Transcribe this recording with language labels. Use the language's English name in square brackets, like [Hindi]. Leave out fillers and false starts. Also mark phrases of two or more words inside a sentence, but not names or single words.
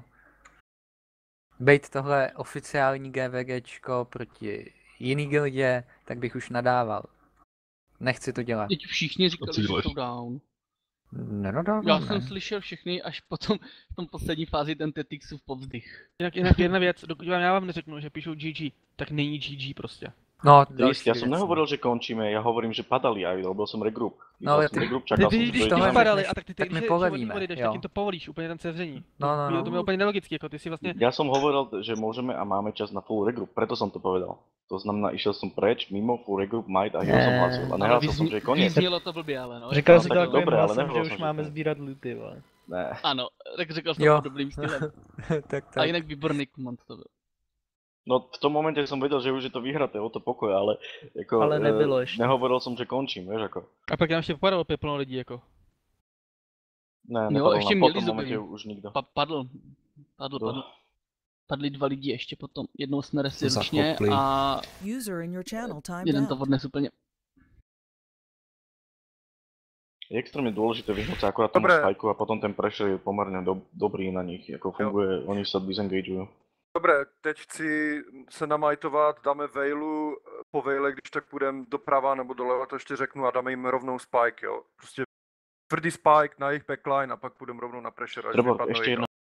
[Czech] Bejt tohle oficiální GVGčko proti jiný gildě, tak bych už nadával. Nechci to dělat. Teď všichni říkali, že jsou down. Nenadával, Já ne. jsem slyšel všechny až potom v tom poslední fázi ten Tetixův povzdych. Jinak jedna věc, dokud já vám neřeknu, že píšou GG, tak není GG prostě. No, List, [Slovak] ja [Czech] další [Slovak] som [Czech] věc. [Slovak] nehovoril, že končíme, ja hovorím, že padali aj, robil som regroup. [Czech] No, ale [Slovak] som [Czech] ty- [Slovak] regroup, čakal som, že [Czech] Když [Slovak] to [Czech] tohle [Slovak] ide to na [Czech] padali, než- a tak ty tak my když polevíme, odejdeš, jo. tak jim to povolíš, úplně tam sevření. No. To je úplně nelogické, jako ty si vlastně... [Slovak] Ja som hovoril, že môžeme a máme čas na [English] full regroup, [Slovak] preto som to povedal. To znamená, išiel som preč, mimo [English] full regroup, might a hero [Slovak] som hlasil. A nehlásil som, že je koniec. [Czech] Vyznělo to blbě, ale no. Říkal No, jsi tak to takovým dobré, ale hlasem, nebylo že jsem, už že máme to- sbírat looty, vole. Ne. Ano, tak řekl jsem Jo. to dobrým stylem. tak, A tak. jinak výborný komand to byl. [Slovak] No v tom momente som vedel, že už je to vyhraté o to pokoj, ale jako, [Czech] Ale nebylo ještě. [Slovak] nehovoril som, že končím, vieš ako. [Czech] A pak nám ještě popadalo opět plno lidí, jako. Ne, Jo, [Slovak] nepadol [Czech] ještě [Slovak] nám, po [Czech] měli [Slovak] tom momente [Czech] zuby. [Slovak] už nikto. [Czech] Padl. No. Padli 2 lidi ještě potom. Jednou jsme resli Za ručně koply. a [English] User in your channel timed [Czech] jeden [English] out. [Czech] to odnes úplně. [Slovak] Je extrémne dôležité vyhnúť sa akurát tomu Dobre. spajku a potom ten pressure je pomerne dobrý na nich, ako funguje, oni sa disengageujú. [Czech] Dobré, teď chci se namajtovat, dáme Veilu, po Veile, když tak půjdeme doprava nebo doleva, to ještě řeknu a dáme jim rovnou spike, jo. Prostě tvrdý spike na jejich backline a pak půjdeme rovnou na pressure, až [Slovak] Treba [Czech] vypadnou [Slovak] ešte jedno. [Czech] jedna